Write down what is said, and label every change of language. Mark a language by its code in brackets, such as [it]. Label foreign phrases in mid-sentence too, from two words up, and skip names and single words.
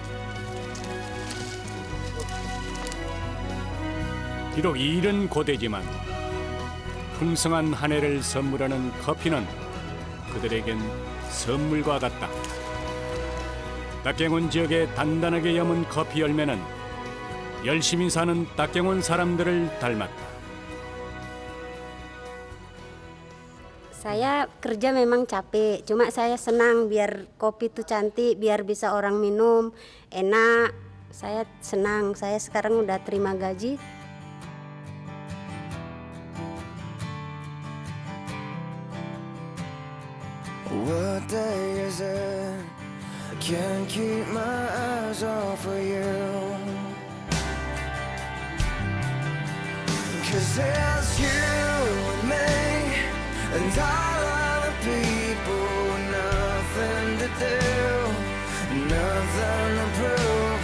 [ko] 비록 일은 고되지만 풍성한 한 해를 선물하는 커피는 그들에겐 선물과 같다. 딱갱온 지역에 단단하게 여문 커피 열매는 열심히 사는 딱갱온 사람들을 닮았다. [id] Saya kerja memang capek, cuma saya senang biar kopi itu cantik, biar bisa orang minum, enak. Saya senang, saya sekarang udah terima gaji. [en] What day is it? I can't keep my eyes off of you. 'Cause it's you and me and all other people with nothing to do, nothing to prove.